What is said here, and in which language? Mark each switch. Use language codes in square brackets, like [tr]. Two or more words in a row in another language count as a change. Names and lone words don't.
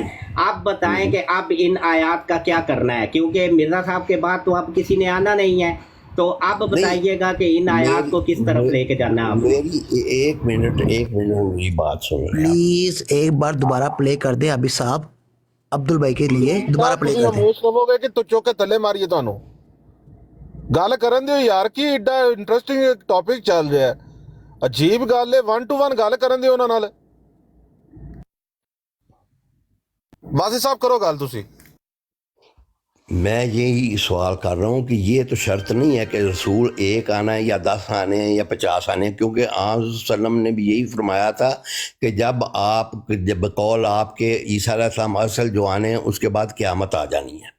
[ur] آپ بتائیں کہ اب ان آیات کا کیا کرنا ہے، کیونکہ مرزا صاحب کے بعد تو اب کسی نے آنا نہیں ہے. تو اب بتائیے گا کہ ان آیات کو کس طرف لے کے جانا ہے. میری ایک منٹ میری بات سنیں پلیز ایک بار دوبارہ پلے کر دیں ابھی صاحب، عبدل بھائی کے لیے دوبارہ پلے کر دیں. [pa] ہو گئے کہ تو چوکے تلے ماریے تانوں گل کرن دیو یار کی ایڈا [en] interesting topic [pa] چل رہا ہے. عجیب گل ہے، 1 to 1 گل کرن دیو انہاں نال. واسی صاحب کرو گل تسی. [ur] میں یہی سوال کر رہا ہوں کہ یہ تو شرط نہیں ہے کہ رسول ایک آنا ہے یا 10 آنے ہیں یا 50 آنے ہیں، کیونکہ آپ وسلم نے بھی یہی فرمایا تھا کہ جب قول آپ کے عیسیٰ [ar] علیہ السلام [ur] اصل جو آنے ہیں اس کے بعد قیامت آ جانی ہے.